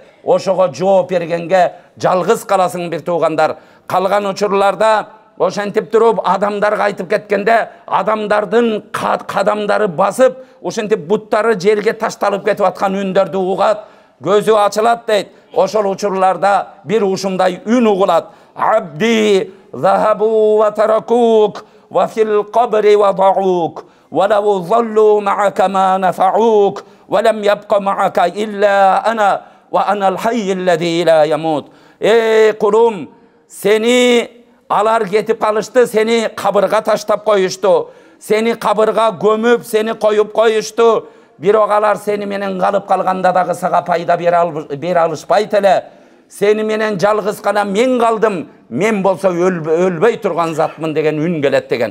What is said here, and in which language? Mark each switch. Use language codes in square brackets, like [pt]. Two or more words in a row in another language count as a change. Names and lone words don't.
[ky] Ошого жооп бергенге жалгыз каласың бир туугандар. Калган учурларда ошентип туруп адамдар кайтып кеткенде адамдардын кадамдары басып, ошентип буттары жерге ташталып кетип аткан үндөрдү угат, көзү ачылат дейт. Ошол учурларда бир ушундай үн угулат. [ar] عبدي ذهبوا وتركوك وفي القبر وضعوك ولو ظلوا معك ما نفعوك ولم يبق معك إلا أنا وأنا الحي الذي لا يموت. [ky] Кулум, сени алар кетип калышты, сени кабырга таштап коюшту, сени кабырга көмүп, сени коюп коюшту. Бирок алар сени менен калып калганда дагы сага пайда бере алышпайт эле. Сени менен жалгыз гана мен калдым, мен болсо өлбөй турган затмын деген үн келет деген.